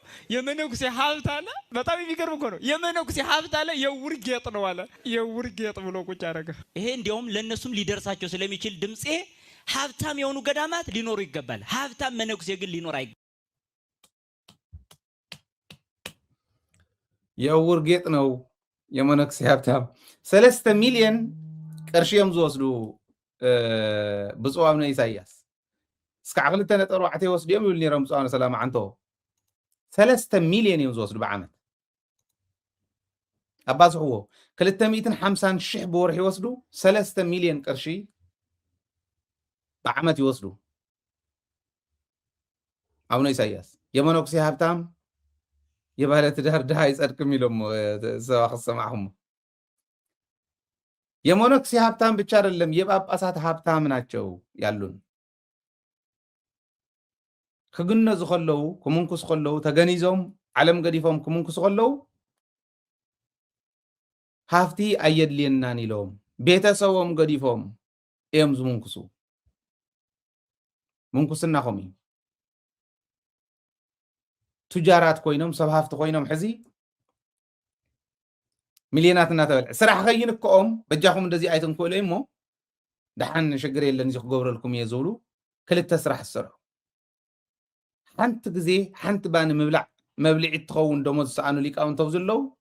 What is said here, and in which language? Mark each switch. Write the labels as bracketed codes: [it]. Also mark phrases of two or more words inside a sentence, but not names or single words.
[am] የመነኩሴ ሀብት አለ። በጣም የሚገርም እኮ ነው። የመነኩሴ ሀብት አለ፣ የዕውር ጌጥ ነው አለ። የዕውር ጌጥ ብሎ ቁጭ አደረገ። ይሄ እንዲያውም ለእነሱም ሊደርሳቸው ስለሚችል ድምፄ ሀብታም የሆኑ ገዳማት ሊኖሩ ይገባል። ሀብታም መነኩሴ ግን ሊኖር አይገባል። የዕውር ጌጥ ነው የመነኩሴ ሀብታም [ti] 3 ሚሊዮን ቅርሺዮም ዝወስዱ ብፁዕ አቡነ ኢሳያስ እስካዕ 2.4 ወስድዮም ይብል ነይሮም ብፁዕ አቡነ ሰላማ ዓንቶ 3 ሚሊዮን እዮም ዝወስዱ ብዓመት ኣባዝሕዎ 250,000 ብወርሒ ይወስዱ 3 ሚሊዮን ቅርሺ ብዓመት ይወስዱ [am] አቡነ ኢሳያስ የመነኩሴ ሀብታም የባለ ትዳር ድሃ አይጸድቅም [ti] ይሎም ሰባ ክሰማዕኹም [am] የመነኩሴ ሀብታም ብቻ አይደለም የጳጳሳት ሀብታም ናቸው ያሉን [ti] ክግነዙ ከለው ክምንኩስ ከለው ተገኒዞም ዓለም ገዲፎም ክምንኩስ ከለው ሃፍቲ ኣየድልየናን ኢሎም ቤተሰቦም ገዲፎም እዮም ዝምንኩሱ ምንኩስና ኸም እዩ ቱጃራት ኮይኖም ሰብ ሃፍቲ ኮይኖም ሕዚ ሚልዮናት እናተበልዕ ስራሕ ከይንከኦም በጃኹም እንደዚህ ኣይትንክእሉ እሞ ድሓን ሽግር የለን እዚ ክገብረልኩም እየ ዝብሉ ክልተ ስራሕ ዝሰርሑ ሓንቲ ግዜ ሓንቲ ባኒ ምብላዕ መብልዒት ትኸውን ደሞዝ ዝሰኣኑ ሊቃውንቶም ዘለው